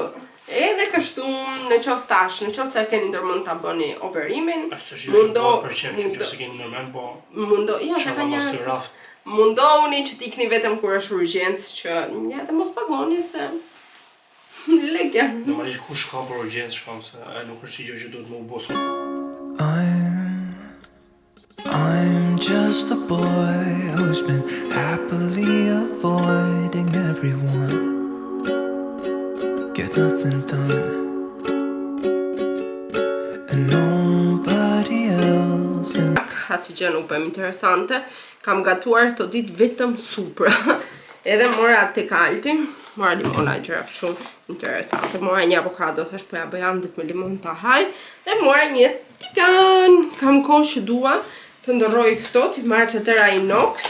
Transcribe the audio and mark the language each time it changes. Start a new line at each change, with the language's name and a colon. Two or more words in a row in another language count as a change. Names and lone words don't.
Albanian: Edhe kështu në qoftë tash, në qoftë se keni ndërmend ta bëni operimin, mundohuni që t'ikni vetëm kur është urgjencë që ja dhe mos pagoni se lekja. Normalisht kush shkon për urgjencë shkon se nuk është gjë që duhet më u bosë.
English: I'm just a boy who's been happily avoiding everyone. Get nothing done. And nobody else in...
Albanian: Asi gjë nuk bëjmë interesante. Kam gatuar të ditë vetëm supra. Edhe mora të kalti. Mora limona gjëra shumë interesante. Mora një avokado, thash po ja bëj andit me limon të haj. Dhe mora një tigan. Kam kohë që dua të ndërroj këto, t'i marrë që tëra inox.